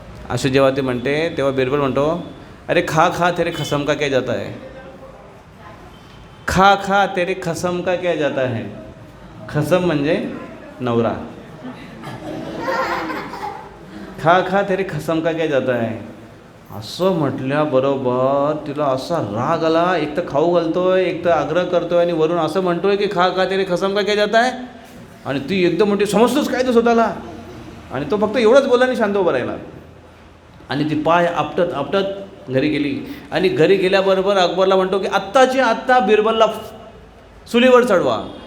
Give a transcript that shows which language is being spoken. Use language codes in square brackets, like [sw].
[mr] असे जेव्हा ते म्हणते तेव्हा बिरबल म्हणतो अरे [hi] खा तेरे खसम का क्या जाता है, खा तेरे खसम का क्या जाता है. [mr] खसम म्हणजे नवरा. [hi] खा तेरे खसम का क्या जाता है. [mr] असं म्हटल्याबरोबर तिला असा राग आला, एक तर खाऊ घालतोय, एक तर आग्रह करतोय आणि वरून असं म्हणतोय की [hi] खा तेरे खसम का क्या जाता है. [mr] आणि ती एकदम म्हणते समजतोच काय तो स्वतःला. आणि तो फक्त एवढंच बोलला आणि शांत उभा राहिला. आणि ती पाय आपटत घरी गेली. आणि घरी गेल्याबरोबर अकबरला म्हणतो की आत्ताची आत्ता बिरबलला सुलीवर चढवा.